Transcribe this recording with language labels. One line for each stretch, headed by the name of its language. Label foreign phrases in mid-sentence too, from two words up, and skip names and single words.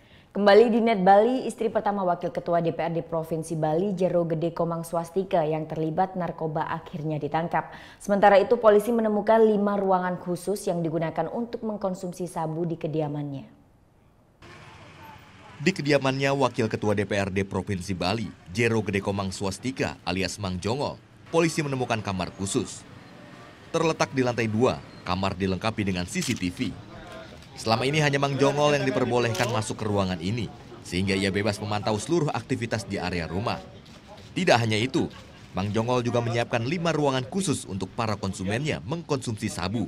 Indonesian: Kembali di Net Bali, istri pertama Wakil Ketua DPRD Provinsi Bali, Jero Gede Komang Swastika yang terlibat narkoba akhirnya ditangkap. Sementara itu polisi menemukan 5 ruangan khusus yang digunakan untuk mengkonsumsi sabu di kediamannya. Di kediamannya Wakil Ketua DPRD Provinsi Bali, Jero Gede Komang Swastika alias Mang Jongol, polisi menemukan kamar khusus. Terletak di lantai 2, kamar dilengkapi dengan CCTV. Selama ini hanya Mang Jongol yang diperbolehkan masuk ke ruangan ini, sehingga ia bebas memantau seluruh aktivitas di area rumah. Tidak hanya itu, Mang Jongol juga menyiapkan 5 ruangan khusus untuk para konsumennya mengkonsumsi sabu.